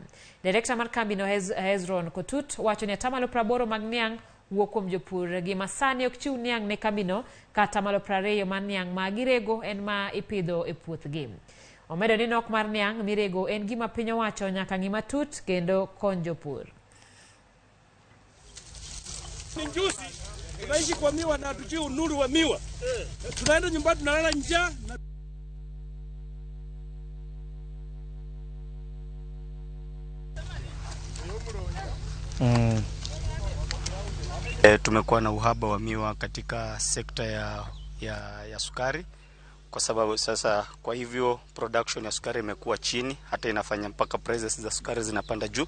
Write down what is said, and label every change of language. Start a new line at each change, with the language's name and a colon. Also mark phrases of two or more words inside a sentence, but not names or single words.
Luo (Kenya and Tanzania): Direkta mar kambino Hezron Kotut wacho ni 80% mag Niang wuok kuom jopur gi masani ok chiw Niang ne kambino kata 20% mar Niang magirego en ma ipidho e puothgi. Omedo ni nok mar Niang mirego en gima piny owacho nyaka ng'i matut kendo kony jopur.
Swahili: Tunaishi kwa miwa na hatuchii unuru wa miwa. Tunaenda nyumbani tunalala njaa na tumekuwa na uhaba wa miwa katika sekta ya sukari kwa sababu sasa kwa hivyo production ya sukari imekuwa chini, hata inafanya mpaka prices za sukari zinapanda juu.